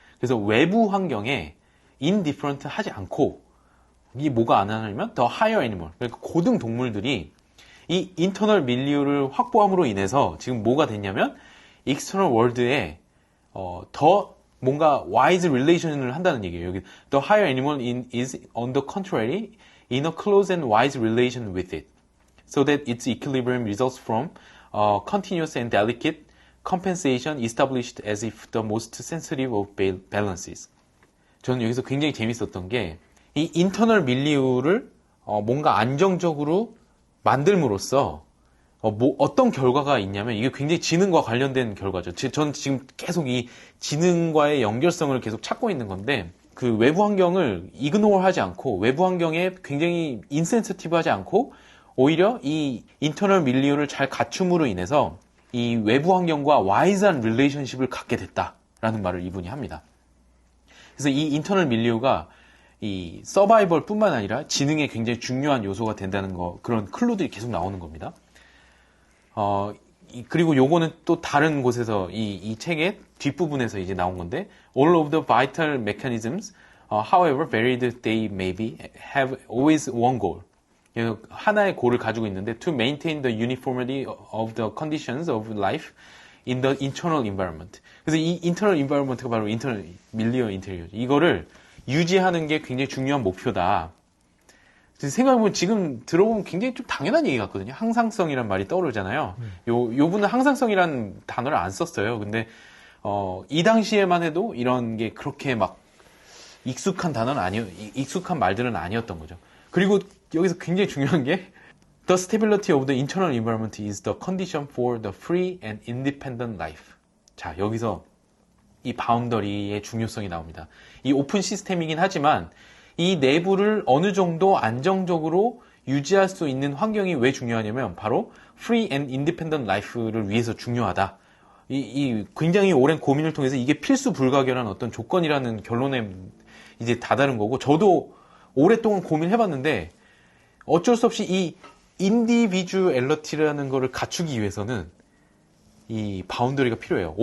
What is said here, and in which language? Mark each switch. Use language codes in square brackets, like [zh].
[ko] 그래서 외부 환경에 indifferent 하지 않고, 이게 뭐가 안 하냐면 [en] the higher animal, [ko] 그러니까 고등 동물들이 이 internal milieu를 확보함으로 인해서 지금 뭐가 됐냐면 external world에 더 뭔가 wise relation을 한다는 얘기예요. [en] 여기 the higher animal is on the contrary in a close and wise relation with it, so that its equilibrium results from continuous and delicate compensation established as if the most sensitive of balances. [ko] 저는 여기서 굉장히 재밌었던 게, 이 인터널 밀리우를 뭔가 안정적으로 만들므로써 어떤 결과가 있냐면, 이게 굉장히 지능과 관련된 결과죠. 저는 지금 계속 이 지능과의 연결성을 계속 찾고 있는 건데, 그 외부 환경을 이그노어 하지 않고, 외부 환경에 굉장히 인센시티브 하지 않고, 오히려 이 인터널 밀리우를 잘 갖춤으로 인해서 이 외부 환경과 와이즈한 릴레이션십을 갖게 됐다라는 말을 이분이 합니다. 그래서 이 인터널 밀리우가 이 서바이벌 뿐만 아니라 지능에 굉장히 중요한 요소가 된다는 거, 그런 클루들이 계속 나오는 겁니다. 그리고 요거는 또 다른 곳에서 이 책의 뒷부분에서 이제 나온 건데, [en] all of the vital mechanisms, however varied they may be, have always one goal. [ko] 하나의 고를 가지고 있는데, [en] to maintain the uniformity of the conditions of life in the internal environment. [ko] 그래서 이 internal environment가 바로 internal milieu interior, 이거를 유지하는 게 굉장히 중요한 목표다. 생각해보면 지금 들어보면 굉장히 좀 당연한 얘기 같거든요. 항상성이란 말이 떠오르잖아요. 요 분은 항상성이란 단어를 안 썼어요. 근데 이 당시에만 해도 이런 게 그렇게 막 익숙한 말들은 아니었던 거죠. 그리고 여기서 굉장히 중요한 게, [en] the stability of the internal environment is the condition for the free and independent life. [ko] 자, 여기서 이 바운더리의 중요성이 나옵니다. 이 오픈 시스템이긴 하지만 이 내부를 어느 정도 안정적으로 유지할 수 있는 환경이 왜 중요하냐면, 바로 [en] free and independent life [ko] 를 위해서 중요하다. 이 굉장히 오랜 고민을 통해서 이게 필수 불가결한 어떤 조건이라는 결론에 이제 다다른 거고, 저도 오랫동안 고민해봤는데 어쩔 수 없이 이 인디비주얼리티라는 거를 갖추기 위해서는 이 바운더리가 필요해요.